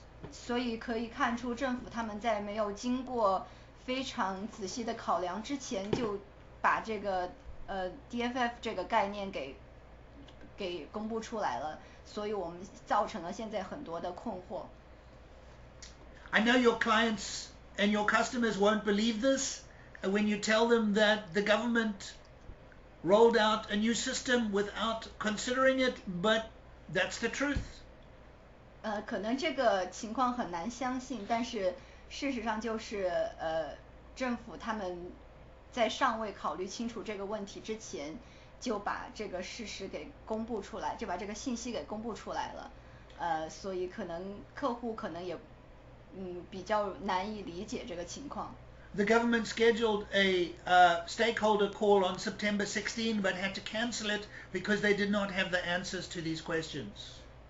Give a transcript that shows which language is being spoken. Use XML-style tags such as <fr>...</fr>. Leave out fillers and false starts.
<zh>所以可以看出政府他们在没有经过非常仔细的考量之前，就把这个DFF 这个概念给公布出来了，所以我们造成了现在很多的困惑。</zh> <en>I know your clients and your customers won't believe this when you tell them that the government rolled out a new system without considering it, but that's the truth.</en> <zh>可能这个情况很难相信，但是事实上就是政府他们在尚未考虑清楚这个问题之前，就把这个事实给公布出来，就把这个信息给公布出来了。所以可能客户可能也比较难以理解这个情况。</zh> <en>The government scheduled a stakeholder call on September 16, but had to cancel it because they did not have the answers to these questions.</en>